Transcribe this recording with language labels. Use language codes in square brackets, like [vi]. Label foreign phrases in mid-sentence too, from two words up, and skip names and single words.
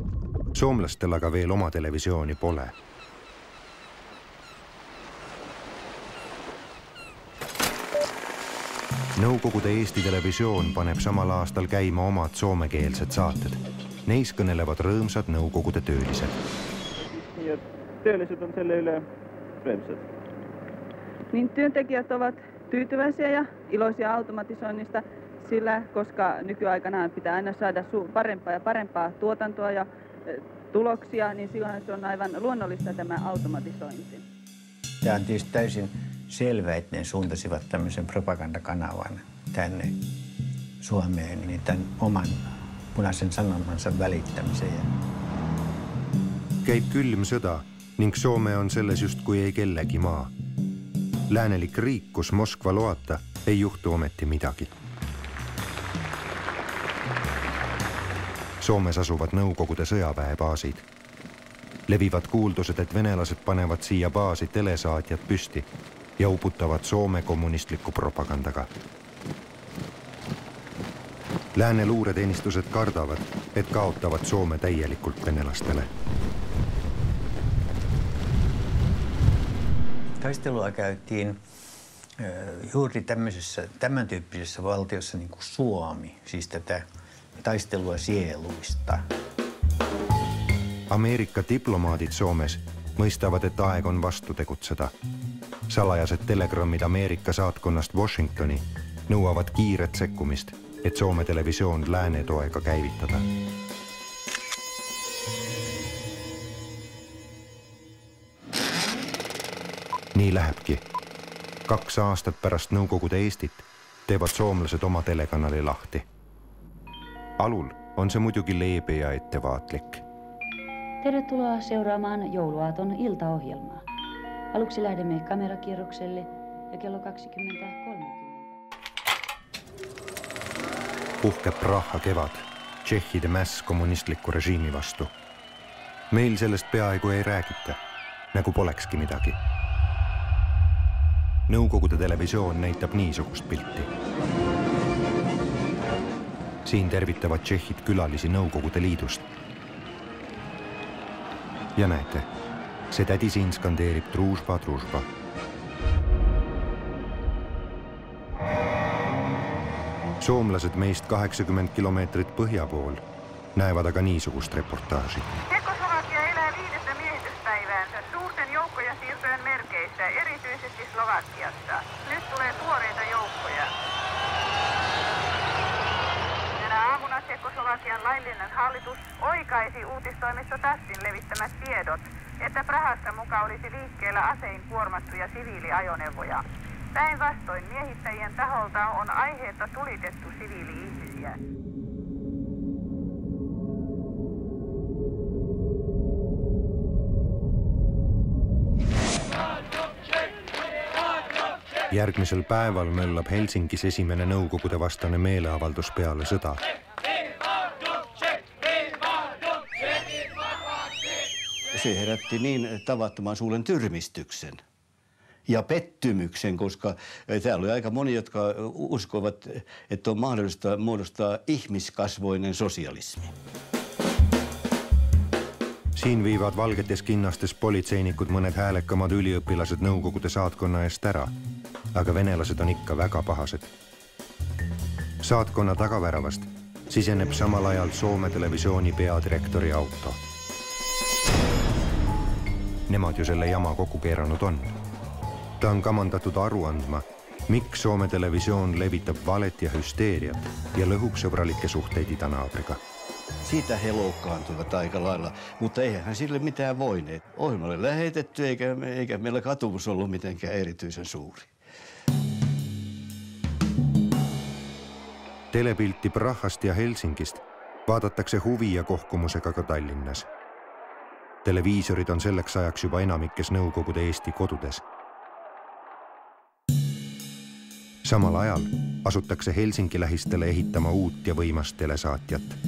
[et] Soomlastel aga veel oma televisiooni pole. Nõukogude Eesti Televisioon paneb samal aastal käima omad soomekeelsed saated. Neis kõnelevad rõõmsad nõukogude töölised. Ja työlliset on selle yle rõõmsad. [fi] Niin työntekijät ovat tyytyväisiä ja iloisia automatisoinnista, sillä koska nykyaikana pitää aina saada parempaa ja parempaa tuotantoa ja tuloksia, niin silloin se on aivan luonnollista tämä automatisointi. Tämä on tietysti täysin selvä, että ne suuntasivat tämmöisen propagandakanavan tänne Suomeen, niin tämän oman punaisen sanomansa välittämiseen. [et] Käib külm sõda ning Soome on selles justkui ei kellegi maa. Läänelik riik, kus Moskva loata, ei juhtu ometi midagi. Soomes asuvad Nõukogude sõjaväebaasid. Levivad kuuldused, et venelased panevad siia baasi telesaatjad püsti ja uputavad Soome kommunistliku propagandaga. Lääne luureteenistused kardavad, et kaotavad Soome täielikult venelastele. [fi] Taistelua käytiin juuri tämän tyyppisessä valtiossa niin kuin Suomi, siis tätä taistelua sieluista. [et] Amerikka diplomaadid Soomes mõistavad, et aeg on vastu tegutseda. Salajased telegrammid Ameerika saatkonnast Washingtoni nõuavad kiiret sekkumist, et Soome televisioon lääne toega käivitada. Nii lähebki. 2 aastat pärast Nõukogude Eestit teevad soomlased oma telekanali lahti. Alul on se muidugi leebe ja ettevaatlik. [fi] Tervetuloa seuraamaan jouluaaton iltaohjelmaa. Aluksi lähdemme kamerakierrokselle ja kello 20:30. [et] Puhkeb Praha kevad, tšehhide mäss kommunistliku režiimi vastu. Meil sellest peaaegu ei räägita, nagu polekski midagi. Nõukogude televisioon näitab niisugust pilti. Siin tervitavad tšehhid külalisi Nõukogude Liidust. Ja näete, see tädi siin skandeerib [ru] дружба, дружба. [et] Soomlased meist 80 kilomeetrit põhja pool näevad aga niisugust reportaaži. [fi] Tšekkoslovakia elää 5. miehityspäiväänsä suurten joukkojen siirtojen merkeissä, erityisesti Slovakiassa. Nyt tulee tuoreita joukkoja. Tänä aamuna Tšekkoslovakian laillinen hallitus oikaisi uutistoimisto TASSin levittämät tiedot, että Prahassa muka olisi liikkeellä asein kuormattuja siviiliajoneuvoja. Päinvastoin miehittäjien taholta on aiheetta tulitettu siviili-ihmisiä. [et] Järgmisel päeval möllab Helsingis esimene Nõukogude vastane meeleavaldus peale sõda. [fi] Se herätti niin tavattoman suuren tyrmistyksen ja pettymyksen, koska täällä oli aika moni, jotka uskoivat, että on mahdollista muodostaa ihmiskasvoinen sosialismi. [et] Siin viivad valgetes kinnastes politseinikud mõned häälekamad üliõpilased Nõukogude saatkonna eest ära, aga venelased on ikka väga pahased. Saatkonna tagaväravast siseneb samal ajal Soome televisiooni peadirektori auto. Nemad ju selle jama kokku keeranud on. Ta on kamandatud aru andma, miks Soome televisioon levitab valet ja hüsteeriat ja lõhub sõbralikke suhteid idanaabriga. [fi] Siitä he loukkaantuivat aika lailla, mutta eihän sille mitään voineet. Ohjelma oli lähetetty eikä meillä katumus ollut mitenkään erityisen suuri. [et] Telepilti Prahast ja Helsingist vaadatakse huvi ja kohkumusega ka Tallinnas. Televiisorid on selleks ajaks juba enamikes Nõukogude Eesti kodudes. Samal ajal asutakse Helsingi lähistele ehitama uut ja võimast telesaatjat.